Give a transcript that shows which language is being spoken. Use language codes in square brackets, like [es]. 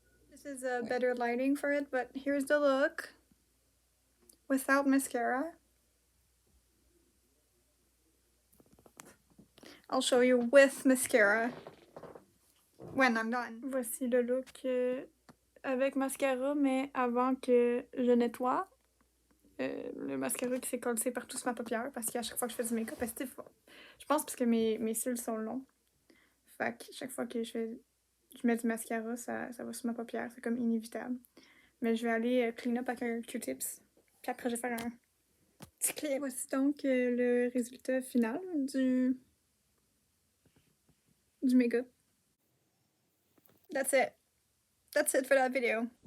[en] This is a better lighting for it, but here's the look without mascara. I'll show you with mascara when I'm done. [fr] Voici le look avec mascara, mais avant que je nettoie. Le mascara qui s'est collé partout sur ma paupière parce qu'à chaque fois que je fais du make-up, je pense parce que mes cils sont longs. Fait que chaque fois que je mets du mascara, ça va sur ma paupière. C'est comme inévitable. Mais je vais aller [en] clean up [fr] avec un Q-tips. Puis après, je vais faire un petit clip. Voici donc le résultat final du make-up. [en] That's it. That's it for that video.